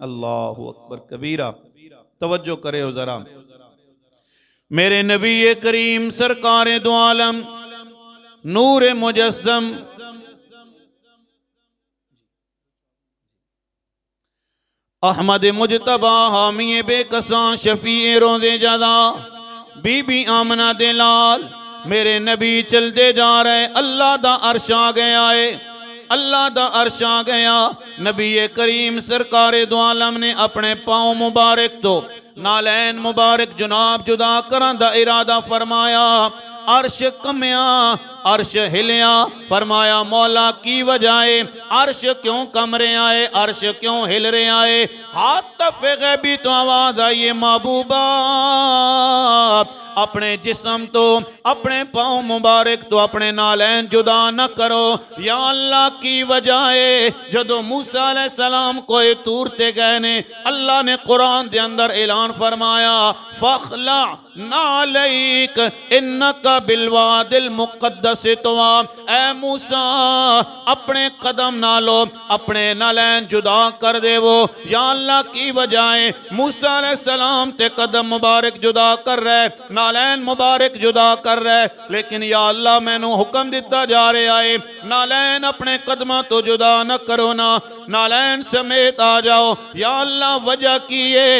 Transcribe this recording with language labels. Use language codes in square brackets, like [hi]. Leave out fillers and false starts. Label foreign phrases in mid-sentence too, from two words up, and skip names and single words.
[ar] اللہ اکبر کبیرہ، [pa] توجہ کرے ہو ذرا، میرے نبی کریم سرکار دو عالم نور مجسم احمد مجتبہ حامی بے کساں شفیع روزے جزا بی بی آمنہ دے لال میرے نبی چل دے جا رہے، اللہ دا عرش آ گیا ہے، اللہ دا عرش آ گیا۔ نبی کریم سرکار دو عالم نے اپنے پاؤں مبارک تو نالین مبارک جناب جدا کرن دا ارادہ فرمایا، عرش کمیا، عرش ہلیا، فرمایا مولا کی وجہ ہے، عرش کیوں کم رہے آئے، عرش کیوں ہل رہے آئے؟ حاطف غیبی تو آواز آئیے، محبوبہ اپنے جسم تو اپنے پاؤں مبارک تو اپنے نالین جدا نہ کرو، یا اللہ کی وجہ ہے۔ جدو موسیٰ علیہ السلام کوئی تور تے گئے نے، اللہ نے قرآن دے اندر اعلان فرمایا [ar] فَخْلَعْ نَعْلَيْكَ إِنَّكَ بِالْوَادِ الْمُقَدَّسِ طُوَىٰ، [pa] اے موسیٰ اپنے قدم نہ لو، اپنے نالین جدا کر دے وہ، یا اللہ کی وجہ ہے۔ موسیٰ علیہ السلام تے قدم مبارک جدا کر رہے، نالین مبارک جدا کر رہے، لیکن یا اللہ میں نو حکم دیتا جا رہے آئے نالین اپنے قدمہ تو جدا نہ کرو نا، نالین سمیت آ جاؤ، یا اللہ وجہ کیے۔